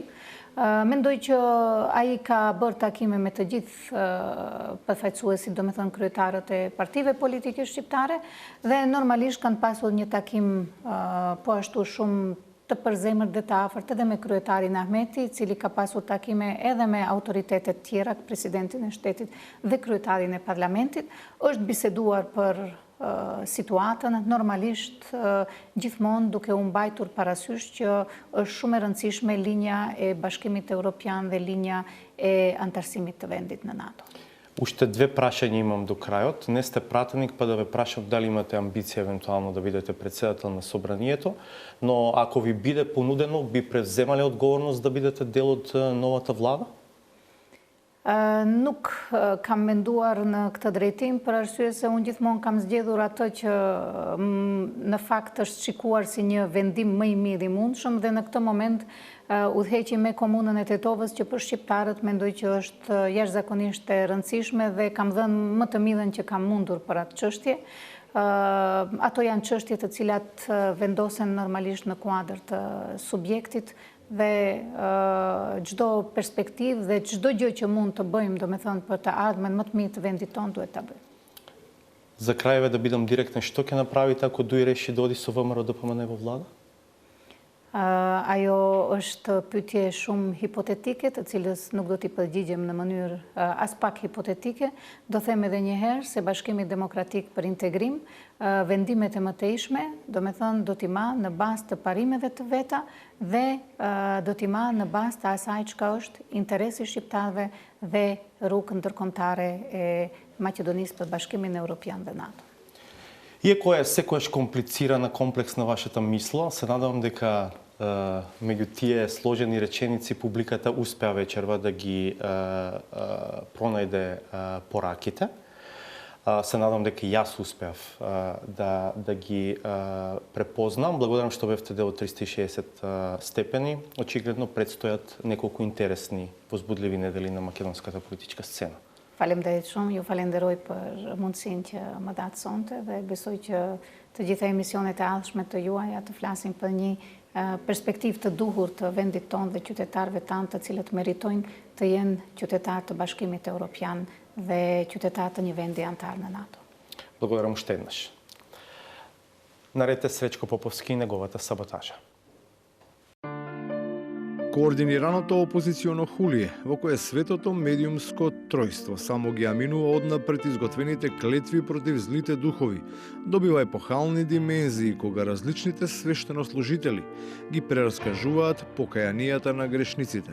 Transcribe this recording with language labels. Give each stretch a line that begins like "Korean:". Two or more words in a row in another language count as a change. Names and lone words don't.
Albanian: Mendoj që ai ka bërë takime me të gjithë përfaqësuesit, domethënë kryetarët e partive politike shqiptare, dhe normalisht kanë pasur një takim po ashtu shumë të përzemërt dhe të afërt edhe me kryetarin Ahmeti, i cili ka pasur takime edhe me autoritetet tjera, presidentin e shtetit dhe kryetarin e parlamentit. Është biseduar për situatën, normalisht gjithmonë duke u mbajtur parasysh që është shumë e rëndësishme linja e Bashkimit Evropian dhe linja e antarësimit të vendit në NATO.
Macedonian: Уште две прашања имам до крајот. Не сте пратеник, па да ве прашам дали имате амбиција евентуално да бидете председател на собранието, но ако ви биде понудено, би превземале одговорност да бидете dел од новата влада?
Albanian: Nuk kam menduar në këtë drejtim, për arsye se unë gjithmonë kam zgjedhur atë që në fakt është shikuar si një vendim më i mirë i mundshëm, dhe në këtë moment udhëheqi me komunën e Tetovës, që për shqiptarët mendoj që është jashtëzakonisht e rëndësishme dhe kam dhënë më të midhen që kam mundur për atë çështje. Ato janë çështje të cilat vendosen normalisht në kuadër të subjektit, dhe çdo perspektivë dhe çdo gjë që mund të bëjmë, domethënë për të ardhmen më të mirë të vendit tonë, duhet ta bëjmë.
Macedonian: За крај да бидам директен, што ќе направите ако дуи реши да оди со ВМРО ДПМН во влада?
Albanian: Ajo është pyetje shumë hipotetike, të cilës nuk do t'i përgjigjem në mënyrë as pak hipotetike. Do them edhe një herë se Bashkimi Demokratik për Integrim vendimet e mëtejshme, do t'i marrë në bazë të parimeve të veta dhe do t'i marrë në bazë të asaj çka është interesi shqiptarëve dhe rrugë ndërkombëtare e Maqedonisë për Bashkimin Evropian dhe НАТО.
Macedonian: Иако е секојаш комплицирана, комплексна вашата мисла, се надевам дека меѓу тие сложени реченици публиката успеа вечерва да ги пронајде пораките. Се надам дека и јас успеав да ги препознам. Благодарам што бевте дел од 360 степени. Очигледно предстојат неколку интересни, возбудливи недели на македонската политичка сцена.
Albanian: Faleminderit shumë, ju falenderoj për mundësinë që më datë sonte dhe besoj që të gjitha emisionet e ardhshme të juaja të flasin për një perspektivë të duhur të vendit tonë dhe qytetarëve tanë, të cilët meritojnë të jenë qytetarë të Bashkimit Evropian dhe qytetarë të një vendi antar në НАТО.
Macedonian: Благодарам уште еднаш. Наред е Сречко Поповски и неговата саботажа. Координираното опозиционо хулие, во кое светото медиумско тројство само ги аминува однапред изготвените клетви против злите духови, добива епохални димензии кога различните свештенослужители ги прераскажуваат покајанијата на грешниците.